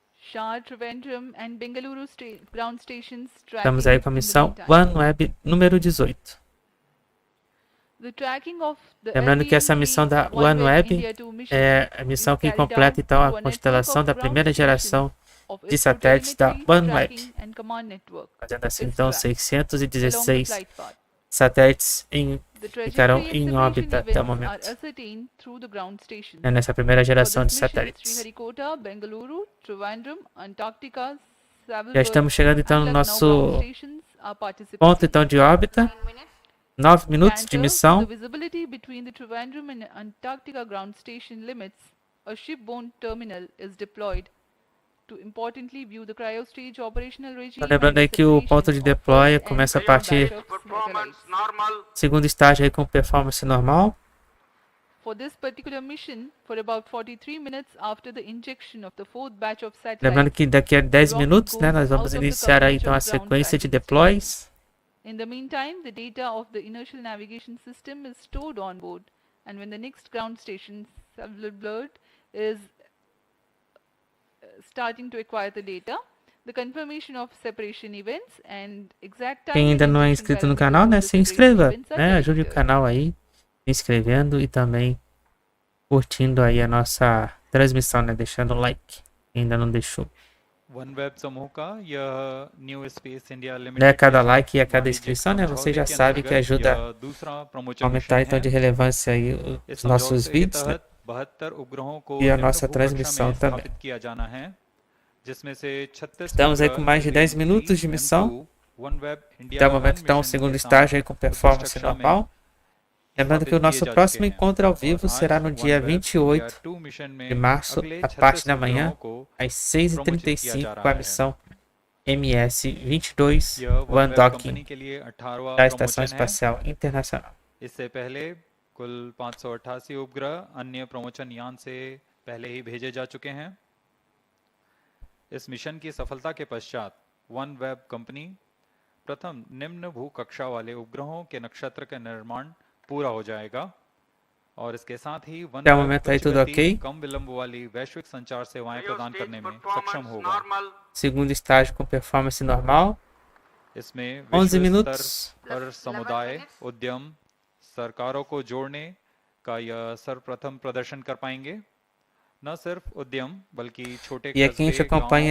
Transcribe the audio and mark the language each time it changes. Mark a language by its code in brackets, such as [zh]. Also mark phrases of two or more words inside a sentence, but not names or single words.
[en] Shah, Trivandrum and Bengaluru ground stations [pt] Estamos [en] tracking [pt] aí com a [en] in the [pt] missão [en] meantime. [pt] Oneweb número 18. [en] The tracking of the [pt] Lembrando que essa missão da LVM-3 OneWeb Oneweb [en] India 2 mission [pt] é a missão [en] is [pt] que [en] carried [pt] completa [en] out [pt] então a [en] through a network [pt] constelação [en] of [pt] da [en] ground [pt] primeira [en] stations [pt] geração [en] of [pt] de ISRO satélites da [en] telemetry, [pt] Oneweb, [en] tracking and command network, [pt] fazendo assim [en] ISRO, [pt] então [en] along the [pt] 616 [en] flight path. [pt] satélites [en] The [pt] ficarão [en] trajectory and [pt] em [en] separation [pt] órbita até o [en] events are [pt] momento, [en] ascertained through the ground stations. [pt] nessa primeira [en] For [pt] geração [en] this [pt] de [en] mission, [pt] satélites. [en] Sriharikota, Bengaluru, Trivandrum, Antarctica, [pt] Já [en] Savalbard [pt] estamos chegando então [en] and [pt] no [en] Lucknow ground [pt] nosso [en] stations are [pt] ponto [en] participating. [pt] então de órbita, [en] 9 minutes. [pt] 9 minutos de [en] Canter, [pt] missão. [en] the visibility between the Trivandrum and Antarctica ground station limits, a shipborne terminal is deployed to importantly view the cryostage operational regime [pt] Lembrando aí que o ponto de deploy começa a partir Performance normal. segundo estágio aí com performance normal. [en] For this particular mission, for about 43 minutes after the injection of the fourth batch of [pt] Lembrando [en] satellites, [pt] que daqui a 10 minutos, né, nós vamos iniciar aí então a sequência de deploys. [en] in the meantime, the data of the inertial navigation system is stored on board, and when the next ground station, Savalbard, is starting to acquire the data, the confirmation of separation events and exact time [pt] Quem ainda [en] and [pt] não é [en] injection [pt] inscrito no [en] parameters [pt] canal, [en] of [pt] né, [en] the [pt] se [en] separation [pt] inscreva, [en] events are [pt] né, ajude o [en] calculated. [pt] canal aí, se inscrevendo e também curtindo aí a nossa transmissão, né, deixando o like, quem ainda não deixou. [hi] OneWeb समूह का यह न्यू स्पेस इंडिया [pt] Né, a [hi] लिमिटेड [pt] cada [hi] के [pt] like e a cada [hi] वाणिज्यिक [pt] inscrição, né, você já [hi] समझौते के [pt] sabe que [hi] अंतर्गत [pt] ajuda [hi] यह दूसरा [pt] a [hi] प्रमोशन [pt] aumentar [hi] मिशन [pt] então [hi] है। [pt] de relevância aí [hi] इस [pt] os nossos [hi] समझौते के [pt] vídeos, né, [hi] तहत 72 उपग्रहों को [pt] e a [hi] निम्न [pt] nossa [hi] भूकक्षा [pt] transmissão [hi] में [pt] também. [hi] स्थापित किया जाना है, जिसमें से 36 [pt] Estamos aí com [hi] उपग्रह [pt] mais de 10 [hi] LVM-3 [pt] minutos de missão. [hi] M2 OneWeb India [pt] Até o [hi] 1 [pt] momento então o [hi] मिशन [pt] segundo [hi] के साथ [pt] estágio aí com [hi] उच्च [pt] performance [hi] कक्षा में [pt] normal. Lembrando que o [hi] स्थापित [pt] nosso [hi] किए जा [pt] próximo [hi] चुके हैं [pt] encontro ao [hi] और [pt] vivo [hi] आज [pt] será no dia [hi] OneWeb [pt] 28 [hi] India 2 मिशन [pt] de [hi] में [pt] março, [hi] अगले [pt] a parte [hi] 36 [pt] da manhã, [hi] उपग्रहों को [pt] às [hi] प्रमोचित किया [pt] 6h35 [hi] जा [pt] com a [hi] रहा है। [pt] missão MS-22 [hi] यह OneWeb [pt] One-Docking [hi] कंपनी के लिए 18वां [pt] da Estação [hi] प्रमोशन है। [pt] Espacial Internacional. [hi] इससे पहले कुल 588 उपग्रह अन्य प्रमोशन यान से पहले ही भेजे जा चुके हैं। इस मिशन की सफलता के पश्चात OneWeb कंपनी प्रथम निम्न भू कक्षा वाले उपग्रहों के नक्षत्र का निर्माण पूरा हो जाएगा और इसके साथ ही [pt] Até o [hi] OneWeb [pt] momento aí [hi] उच्च [pt] tudo [hi] गति, [pt] ok. [hi] कम विलंब वाली वैश्विक संचार सेवाएं प्रदान करने में सक्षम [pt] Performance [hi] होगा। [pt] normal. Segundo estágio com performance normal, [hi] इसमें [pt] 11 [hi] विश्व [pt] minutos. [hi] स्तर पर [en] 11 [hi] समुदाय, [en] minutes. [hi] उद्यम, सरकारों को जोड़ने का यह सर्वप्रथम प्रदर्शन कर पाएंगे। न सिर्फ उद्यम बल्कि छोटे [pt] E aqui a gente [hi] कस्बे, [pt] acompanha